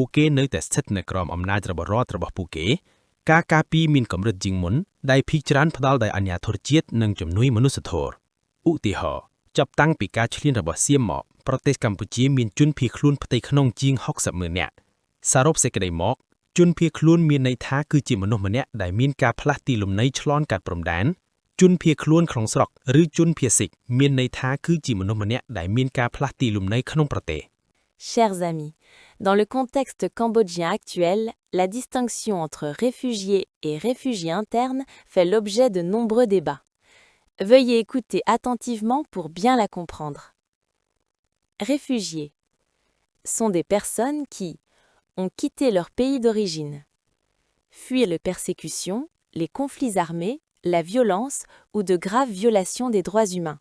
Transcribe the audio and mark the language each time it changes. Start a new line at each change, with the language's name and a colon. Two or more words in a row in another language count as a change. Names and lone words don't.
Khmer: គេនៅតែស្ថិតនៅក្រោមអំណាចរបស់រដ្ឋរបស់ពួកគេការការពារមានកម្រិតជាងមុនដែលភាគច្រើនផ្ដល់ដោយអាជ្ញាធរជាតិនិងជំនួយមនុស្សធម៌ឧទាហរណ៍ចាប់តាំងពីការឈ្លានរបស់សៀមមកប្រទេសកម្ពុជាមានជនភៀសខ្លួនផ្ទៃក្នុងជាង60,000 នាក់សរុបសេចក្តីមកជនភៀសខ្លួនមានន័យថាគឺជាមនុស្សម្នាក់ដែលមានការផ្លាស់ទីលំនៅឆ្លងកាត់ព្រំដែនជនភៀសខ្លួនក្នុងស្រុកឬជនភៀសស៊ីកមានន័យថាគឺជាមនុស្សម្នាក់ដែលមានការផ្លាស់ទីលំនៅក្នុងប្រទេស
French: Chers amis, dans le contexte cambodgien actuel, la distinction entre réfugiés et réfugiés internes fait l'objet de nombreux débats. Veuillez écouter attentivement pour bien la comprendre. Réfugiés sont des personnes qui ont quitté leur pays d'origine, fuient les persécutions, les conflits armés, la violence ou de graves violations des droits humains.